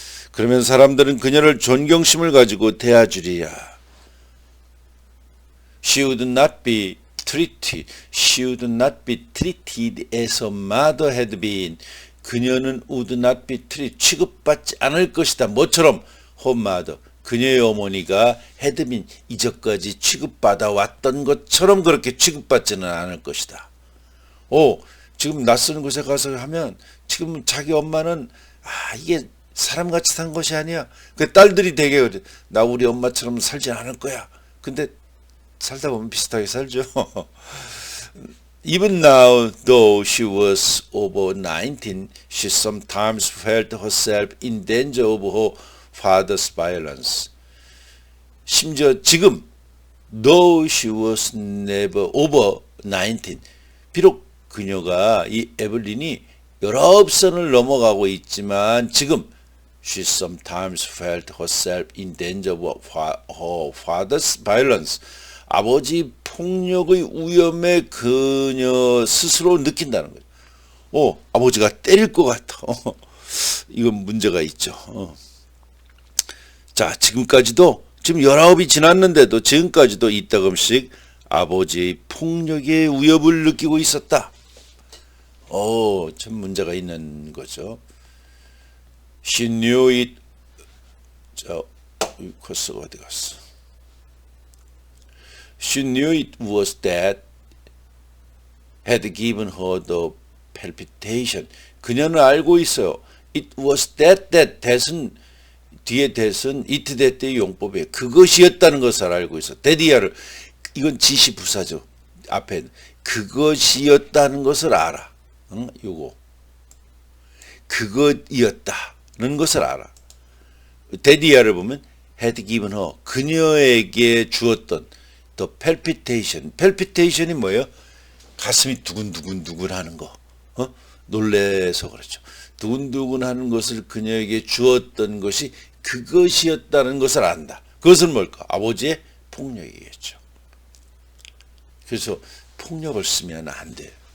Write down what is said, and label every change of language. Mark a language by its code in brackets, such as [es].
[ko] 그러면 사람들은 그녀를 존경심을 가지고 대하주리라. [en] She would not be treated. She would not be treated as her mother had been. [ko] 그녀는 [en] would not be treated. [ko] 취급받지 않을 것이다. 뭐처럼? [en] Her mother. [ko] 그녀의 어머니가 [en] had been. [ko] 이전까지 취급받아 왔던 것처럼 그렇게 취급받지는 않을 것이다. 지금 낯선 곳에 가서 하면 지금 자기 엄마는 이게 사람같이 산 것이 아니야. 그 딸들이 되게 그래. 나 우리 엄마처럼 살지 않을 거야. 근데 살다 보면 비슷하게 살죠. [en] Even now, though she was over 19, she sometimes felt herself in danger of her father's violence. [ko] 심지어 지금, [en] though she was never over 19, [ko] 비록 그녀가 이 에블린이 19선을 넘어가고 있지만 지금 [en] she sometimes felt herself in danger of her father's violence. [ko] 아버지 폭력의 위험에 그녀 스스로 느낀다는 거죠. 아버지가 때릴 것 같아. 이건 문제가 있죠. 자, 지금까지도 지금 19이 지났는데도 지금까지도 이따금씩 아버지의 폭력의 위협을 느끼고 있었다. 참 문제가 있는 거죠. [en] She knew it. [ko] 자, 커서가 어디 갔어? [en] She knew it was that had given her the palpitation. [ko] 그녀는 알고 있어요. [en] It was that [ko] that은 뒤에 that은 it that의 용법이에요. 그것이었다는 것을 알고 있어. that이야를 이건 지시부사죠. 앞에 그것이었다는 것을 알아. 응? 요거 그것이었다는 것을 알아. that이야를 보면 [en] had given her [ko] 그녀에게 주었던 [en] the palpitation. [ko] palpitation이 뭐예요? 가슴이 두근두근 하는 거. 놀래서 그렇죠. 두근두근 하는 것을 그녀에게 주었던 것이 그것이었다는 것을 안다. 그것은 뭘까? 아버지의 폭력이겠죠. 그래서 폭력을 쓰면 안 돼요.